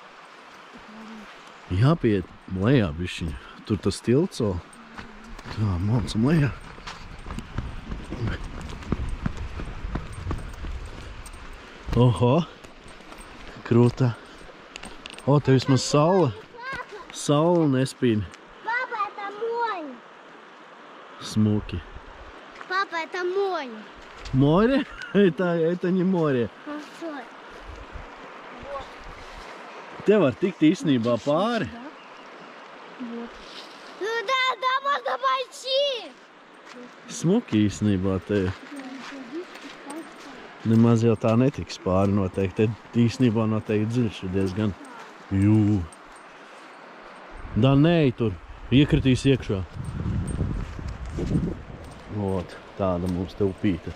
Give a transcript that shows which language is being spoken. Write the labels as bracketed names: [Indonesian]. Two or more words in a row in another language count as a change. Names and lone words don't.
[Latvian] Jāpiet lejā bišķiņ. Tur tas tilts vēl. Tā, maucam lejā. Oho, krūta. O, te vismaz saule nespīd. [Russian] Papa, это море. [Latvian] Смуки. [Russian] Папа, это море. Море? Это не море. [Latvian] Te var tikt īstenībā pāri. [Russian] Ну да, можно пойти. [Latvian] Smuki īstenībā te. Nemaz jau tā netiks pāri noteikti. Te īstenībā noteikti dziļš ir diezgan. Jū. Da, nē, tur. Iekritīs iekšā. Ot, tāda mums te upīte.